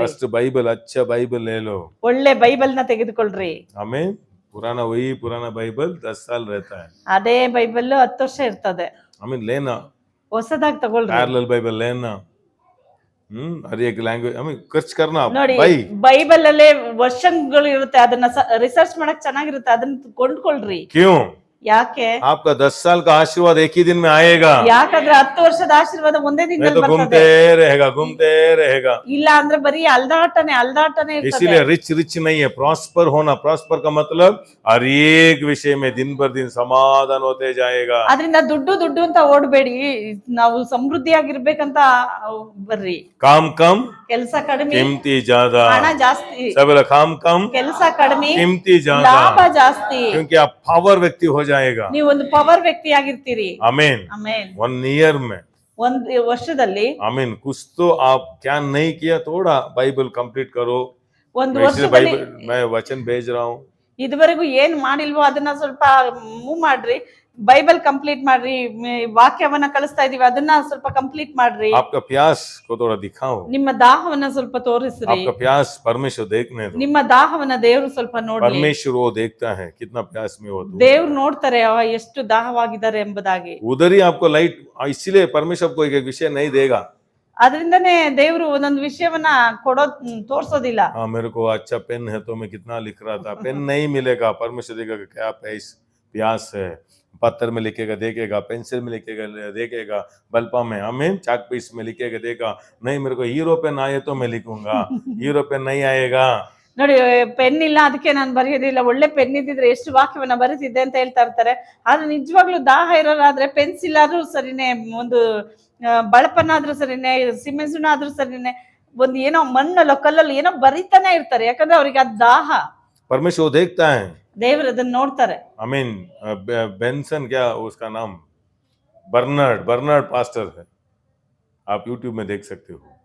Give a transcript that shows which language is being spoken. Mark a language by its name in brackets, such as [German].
[Hindi] First Bible, अच्छा Bible ले लो। [Kannada] ಒಳ್ಳೆ ಬೈಬಲ್ ನ ತೆಗೆದುಕೊಳ್ರಿ. [Hindi] हमें पुराना बाइबल 10 साल रहता है, [Kannada] ಅದೇ ಬೈಬಲ್ 10 ವರ್ಷ ಇರ್ತದೆ. [Hindi] हमें लेना, [Kannada] ಹೊಸದಾಗಿ ತಗೊಳ್ರಿ. [Hindi] पैरेलल बाइबल लेना, हर एक लैंग्वेज हमें खर्च करना [Kannada] ನೋಡಿ [Hindi] भाई। [Kannada] ಬೈಬಲ್ ಅಲ್ಲೇ ವರ್ಷನ್ಗಳು ಇರುತ್ತೆ, ಅದನ್ನ ರಿಸರ್ಚ್ ಮಾಡಕ್ ಚೆನ್ನಾಗಿರುತ್ತೆ, ಅದನ್ನ ಕೊಂಡ್ಕೊಳ್ರಿ. [Hindi] क्यों? [Kannada] ಯಾಕೆ? [Hindi] आपका 10 साल का आशीर्वाद एक ही दिन में आएगा, [Kannada] ಯಾಕಂದ್ರೆ 10 ವರ್ಷದ ಆಶೀರ್ವಾದ ಒಂದೇ [Hindi] नहीं [Kannada] ದಿನದಲ್ಲಿ [Hindi] तो [Kannada] ಬರ್ತದೆ. [Hindi] घूमते रहेगा। [Kannada] ಇಲ್ಲ ಅಂದ್ರೆ ಬರೀ ಅಲ್ದಾಟನೆ ಇರ್ತದೆ. [Hindi] इसीलिए रिच नहीं है, प्रॉस्पर होना। प्रॉस्पर का मतलब हर एक विषय में दिन पर दिन समाधान होते जाएगा। [Kannada] ಅದರಿಂದ ದುಡ್ಡು ಅಂತ ಓಡಬೇಡಿ, ನಾವು ಸಮೃದ್ಧಿಯಾಗಿರ್ಬೇಕಂತ ಬರ್ರಿ. [Hindi] काम कम [Kannada] ಕೆಲಸ ಕಡಿಮೆ, [Hindi] कीमती ज्यादा। [Kannada] ಹಣ ಜಾಸ್ತಿ. [Hindi] सब लोग काम कम [Kannada] ಕೆಲಸ ಕಡಿಮೆ, [Hindi] कीमती [Kannada] ಲಾಭ [Hindi] ज्यादा, [Kannada] ಜಾಸ್ತಿ. [Hindi] क्योंकि आप पावर व्यक्ति हो जाएगा। [Kannada] ನೀವು ಒಂದು ಪವರ್ ವ್ಯಕ್ತಿ ಆಗಿರ್ತೀರಿ. [Hindi] आमीन। [Kannada] ಆಮೇನ್. [Hindi] 1 ईयर में, [Kannada] ಒಂದು ವರ್ಷದಲ್ಲಿ, [Hindi] आमीन, कुछ तो आप क्या नहीं किया, थोड़ा बाइबल कंप्लीट करो। [Kannada] ಒಂದು [Hindi] मैं इसलिए [Kannada] ವರ್ಷದಲ್ಲಿ [Hindi] बाइबल मैं वचन भेज रहा हूँ। [Kannada] ಇದುವರೆಗೂ ಏನ್ ಮಾಡಿಲ್ವೋ ಅದನ್ನ ಸ್ವಲ್ಪ ಮೂವ್ ಮಾಡ್ರಿ, ಬೈಬಲ್ ಕಂಪ್ಲೀಟ್ ಮಾಡ್ರಿ. ವಾಕ್ಯವನ್ನ ಕಳಿಸ್ತಾ ಇದೀವಿ, ಅದನ್ನ ಸ್ವಲ್ಪ ಕಂಪ್ಲೀಟ್ ಮಾಡ್ರಿ. [Hindi] आपका प्यास को थोड़ा दिखाओ, [Kannada] ನಿಮ್ಮ ದಾಹವನ್ನ ಸ್ವಲ್ಪ ತೋರಿಸ್ರಿ. [Hindi] आपका प्यास परमेश्वर देखने दो। [Kannada] ನಿಮ್ಮ ದಾಹವನ್ನ ದೇವ್ರು ಸ್ವಲ್ಪ ನೋಡ್ಲಿ. [Hindi] परमेश्वर वो देखता है कितना प्यास में हो तुम। [Kannada] ದೇವ್ರು ನೋಡ್ತಾರೆ ಅವ ಎಷ್ಟು ದಾಹವಾಗಿದ್ದಾರೆ ಎಂಬುದಾಗಿ. [Hindi] उधर ही आपको लाइट, इसीलिए परमेश्वर आपको एक विषय नहीं देगा। [Kannada] ಅದರಿಂದನೇ ದೇವ್ರು ಒಂದೊಂದು ವಿಷಯವನ್ನ ತೋರ್ಸೋದಿಲ್ಲ. [Hindi] हाँ, मेरे को अच्छा पेन है तो मैं कितना लिख रहा था, पेन नहीं मिलेगा। परमेश्वर देखेगा क्या प्यास है, पत्थर में लिखेगा देखेगा, पेंसिल में लिखेगा देखेगा, बल्पा में, आमीन, चाक पीस में लिखेगा देगा। नहीं, मेरे को हीरो पेन आए तो मैं लिखूंगा, हीरो पेन नहीं आएगा। [Kannada] ನೋಡಿ, ಪೆನ್ ಇಲ್ಲ ಅದಕ್ಕೆ ನಾನು ಬರೆಯೋದಿಲ್ಲ, ಒಳ್ಳೆ ಪೆನ್ ಇದ್ದಿದ್ರೆ ಎಷ್ಟು ವಾಕ್ಯವನ್ನ ಬರೀತಿದ್ದೆ ಅಂತ ಹೇಳ್ತಾ ಇರ್ತಾರೆ. ಆದ್ರೆ ನಿಜವಾಗ್ಲೂ ದಾಹ ಇರೋರಾದ್ರೆ ಪೆನ್ಸಿಲ್ ಆದ್ರೂ ಸರಿನೇ, ಒಂದು ಬಳಪನಾದ್ರೂ ಸರಿನೇ, ಸಿಮೆಂಟ್ ಆದ್ರೂ ಸರಿನೇ, ಒಂದು ಏನೋ ಮಣ್ಣಲ್ಲೋ ಕಲ್ಲಲ್ಲೋ ಏನೋ ಬರೀತಾನೆ ಇರ್ತಾರೆ, ಯಾಕಂದ್ರೆ ಅವ್ರಿಗೆ ಅದ್ ದಾಹ. [Hindi] परमेश्वर देखता है। [Kannada] ದೇವ್ರು ಅದನ್ನ ನೋಡ್ತಾರೆ. [Hindi] आमीन। बेंसन, क्या उसका नाम, बर्नार्ड पास्टर है, आप यूट्यूब में देख सकते हो।